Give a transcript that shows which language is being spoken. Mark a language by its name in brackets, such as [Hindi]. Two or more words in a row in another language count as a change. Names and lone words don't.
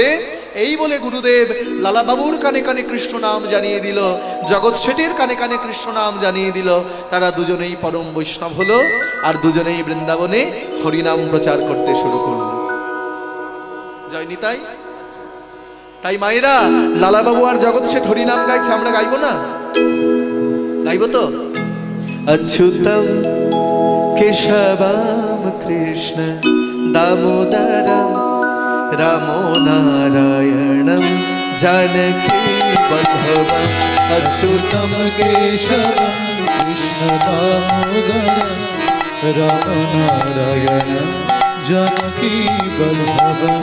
[Bangla] এই বলে গুরুদেব লালাবাবুর কানে কানে কৃষ্ণ নাম জানিয়ে দিল, জগৎ শেঠের কানে কানে কৃষ্ণ নাম জানিয়ে দিল। তারা দুজনেই পরম বৈষ্ণব হলো, আর দুজনেই বৃন্দাবনে হরিনাম প্রচার করতে শুরু করল। জয় নিতাই। তাই মায়েরা, লালাবাবু আর জগৎ শেঠ হরিনাম গাইছে, আমরা গাইবো না? গাইবো তো? [Sanskrit] अच्युतं केशवं कृष्ण दामोदरं रामो नारायणं जानकी वल्लभम्। अच्युतं केशवं कृष्ण दामोदरं रामो नारायणं जानकी वल्लभम्।